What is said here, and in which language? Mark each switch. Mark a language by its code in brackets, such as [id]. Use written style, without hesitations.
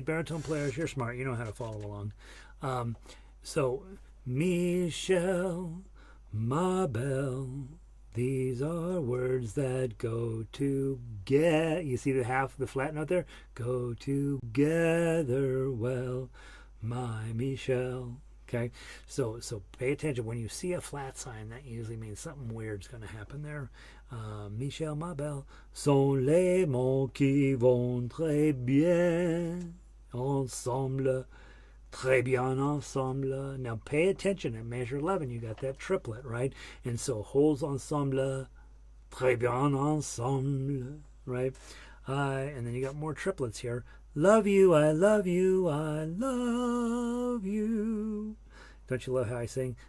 [en] Baritone players, you're smart. You know how to follow along. So, Michelle, [fr] ma belle, [en] these are words that go together. You see the flat note there? Go together well, my Michelle. Okay, so pay attention. When you see a flat sign, that usually means something weird's going to happen there. [fr] Michelle, ma belle, sont les mots qui vont très bien ensemble. Très bien ensemble. [en] Now pay attention at measure 11. You got that triplet, right? And so holds ensemble, [fr] très bien ensemble, [en] right? And then you got more triplets here. Love you, I love you, I love you. Don't you love how I sing?